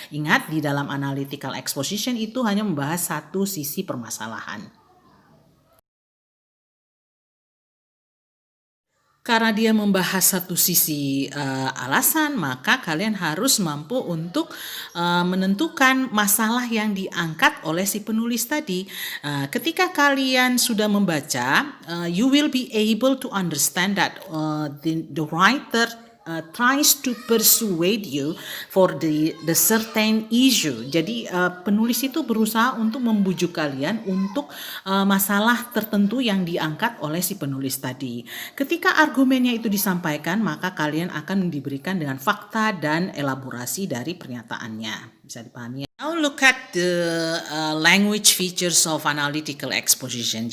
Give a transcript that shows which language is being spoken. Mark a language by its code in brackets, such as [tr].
[id] Ingat, di dalam analytical exposition itu hanya membahas satu sisi permasalahan. Karena dia membahas satu sisi alasan, maka kalian harus mampu untuk menentukan masalah yang diangkat oleh si penulis tadi. Ketika kalian sudah membaca, [en] you will be able to understand that the writer tries to persuade you for the certain issue. [id] Jadi penulis itu berusaha untuk membujuk kalian untuk masalah tertentu yang diangkat oleh si penulis tadi. Ketika argumennya itu disampaikan, maka kalian akan diberikan dengan fakta dan elaborasi dari pernyataannya. Bisa dipahami ya? [en] Now look at the language features of analytical exposition.